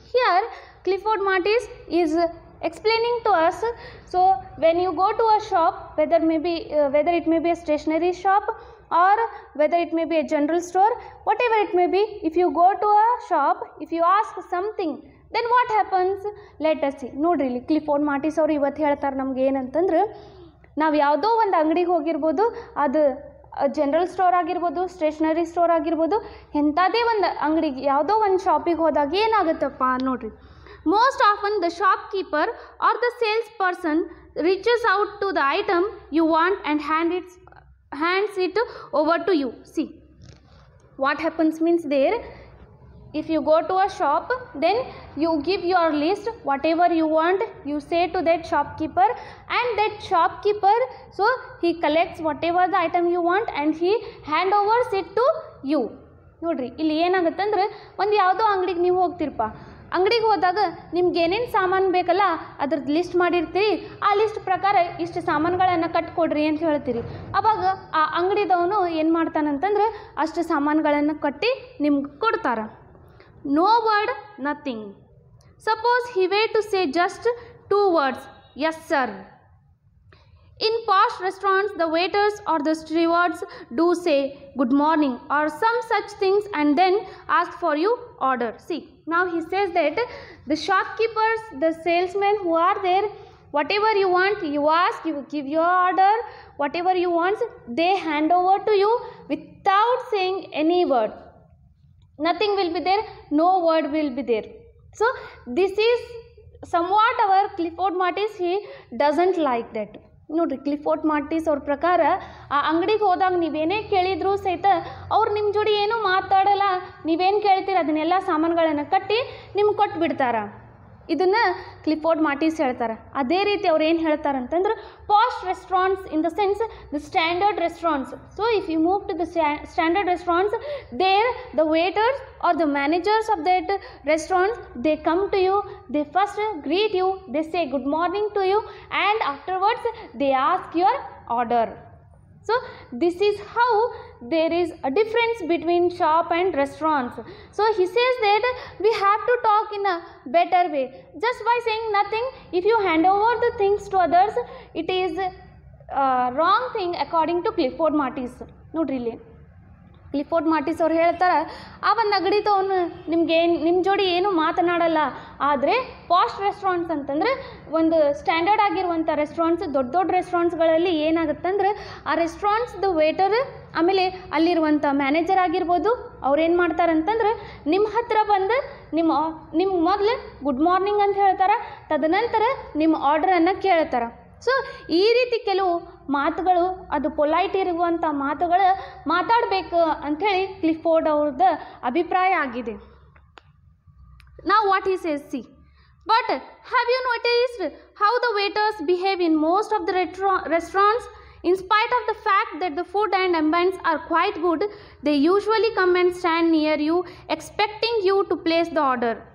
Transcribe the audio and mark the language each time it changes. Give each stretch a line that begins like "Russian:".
English: Here Clifford Martis is explaining to us. So when you go to a shop, whether it may be a stationery shop or whether it may be a general store, whatever it may be, if you go to a shop, if you ask something, then what happens? Let us see.
Kannada: ನೋಡ್ರಿ ಇಲ್ಲಿ Clifford ಮಾರ್ಟಿಸ್ ಅವರು ಇವತ್ತು ಹೇಳ್ತಾರೆ ನಮ್ಗೆ ಏನಂತಂದ್ರೆ, ನಾವು ಯಾವುದೋ ಒಂದು ಅಂಗಡಿಗೆ ಹೋಗಿರ್ಬೋದು, ಅದು ಜನರಲ್ ಸ್ಟೋರ್ ಆಗಿರ್ಬೋದು, ಸ್ಟೇಷನರಿ ಸ್ಟೋರ್ ಆಗಿರ್ಬೋದು, ಎಂಥದೇ ಒಂದು ಅಂಗಡಿಗೆ ಯಾವುದೋ ಒಂದು ಶಾಪಿಗೆ ಹೋದಾಗ ಏನಾಗುತ್ತಪ್ಪ ನೋಡ್ರಿ,
English: most often the shopkeeper or the salesperson reaches out to the item you want and hands it over to you. See, what happens means there, if you go to a shop, then you give your list, whatever you want, you say to that shopkeeper, and that shopkeeper, so he collects whatever the item you want and he hand overs it to you.
Kannada: ನೋಡ್ರಿ ಇಲ್ಲಿ ಏನಾಗುತ್ತಂದ್ರೆ, ಒಂದು ಯಾವುದೋ ಅಂಗಡಿಗೆ ನೀವು ಹೋಗ್ತಿರಪ್ಪ, ಅಂಗಡಿಗೆ ಹೋದಾಗ ನಿಮ್ಗೆ ಏನೇನು ಸಾಮಾನು ಬೇಕಲ್ಲ ಅದ್ರದ್ದು ಲಿಸ್ಟ್ ಮಾಡಿರ್ತೀರಿ, ಆ ಲಿಸ್ಟ್ ಪ್ರಕಾರ ಇಷ್ಟು ಸಾಮಾನುಗಳನ್ನು ಕಟ್ಕೊಡ್ರಿ ಅಂತ ಹೇಳ್ತೀರಿ. ಆವಾಗ ಆ ಅಂಗಡಿದವನು ಏನು ಮಾಡ್ತಾನಂತಂದ್ರೆ ಅಷ್ಟು ಸಾಮಾನುಗಳನ್ನು ಕಟ್ಟಿ ನಿಮ್ಗೆ ಕೊಡ್ತಾರೆ.
English: No word, nothing. Suppose he were to say just 2 words, yes sir. In posh restaurants, the waiters or the stewards do say good morning or some such things and then ask for you order. See, now he says that the shopkeepers, the salesmen who are there, whatever you want, you ask, you give your order, whatever you want, they hand over to you without saying any word. Nothing will be there, no word will be there. So this is somewhat our Clifford Martis, he doesn't like that.
Kannada: ನೋಡಿರಿ Clifford ಮಾರ್ಟಿಸ್ ಅವ್ರ ಪ್ರಕಾರ ಆ ಅಂಗಡಿಗೆ ಹೋದಾಗ ನೀವೇನೇ ಕೇಳಿದರೂ ಸಹಿತ ಅವ್ರು ನಿಮ್ಮ ಜೋಡಿ ಏನೂ ಮಾತಾಡಲ್ಲ, ನೀವೇನು ಕೇಳ್ತೀರ ಅದನ್ನೆಲ್ಲ ಸಾಮಾನುಗಳನ್ನು ಕಟ್ಟಿ ನಿಮ್ಗೆ ಕೊಟ್ಟು ಬಿಡ್ತಾರೆ. ಇದನ್ನು ಕ್ಲಿಫೋರ್ಡ್ ಮಾರ್ಟಿಸ್ ಹೇಳ್ತಾರೆ. ಅದೇ ರೀತಿ ಅವ್ರು ಏನು ಹೇಳ್ತಾರೆ ಅಂತಂದ್ರೆ,
English: Posh restaurants in the sense the standard restaurants. So if you move to the standard restaurants, there the waiters or the managers of that restaurant, they come to you, they first greet you, they say good morning to you, and afterwards they ask your order. So this is how there is a difference between shop and restaurants. So he says that we have to talk in a better way. Just by saying nothing, if you hand over the things to others, it is wrong thing according to Clifford Martis.
Kannada: ನೋಡ್ರಿ ಇಲ್ಲಿ Clifford ಮಾರ್ಟಿಸ್ ಅವ್ರು ಹೇಳ್ತಾರೆ, ಆ ಒಂದು ಅಂಗಡಿದವನು ನಿಮ್ಮ ಜೋಡಿ ಏನು ಮಾತನಾಡಲ್ಲ. ಆದರೆ ಪಾಶ್ ರೆಸ್ಟೋರೆಂಟ್ಸ್ ಅಂತಂದರೆ ಒಂದು ಸ್ಟ್ಯಾಂಡರ್ಡ್ ಆಗಿರುವಂಥ ರೆಸ್ಟೋರೆಂಟ್ಸ್, ದೊಡ್ಡ ದೊಡ್ಡ ರೆಸ್ಟೋರೆಂಟ್ಸ್ಗಳಲ್ಲಿ ಏನಾಗುತ್ತಂದ್ರೆ ಆ ರೆಸ್ಟೋರೆಂಟ್ಸ್ದು ವೇಟರ್ ಆಮೇಲೆ ಅಲ್ಲಿರುವಂಥ ಮ್ಯಾನೇಜರ್ ಆಗಿರ್ಬೋದು, ಅವ್ರು ಏನು ಮಾಡ್ತಾರಂತಂದ್ರೆ ನಿಮ್ಮ ಹತ್ರ ಬಂದು ನಿಮ್ಗೆ ಮೊದಲು ಗುಡ್ ಮಾರ್ನಿಂಗ್ ಅಂತ ಹೇಳ್ತಾರೆ, ತದನಂತರ ನಿಮ್ಮ ಆರ್ಡ್ರನ್ನು ಕೇಳ್ತಾರೆ. ಸೊ ಈ ರೀತಿ ಕೆಲವು ಮಾತುಗಳು, ಅದು ಪೊಲೈಟ್ ಇರುವಂಥ ಮಾತುಗಳು ಮಾತಾಡಬೇಕು ಅಂಥೇಳಿ ಕ್ಲಿಫೋರ್ಡ್ ಅವ್ರದ್ದು ಅಭಿಪ್ರಾಯ ಆಗಿದೆ.
English: Now what he says, see, but have you noticed how the waiters behave in most of the restaurants? In spite of the fact that the food and ambience are quite good, they usually come and stand near you expecting you to place the order.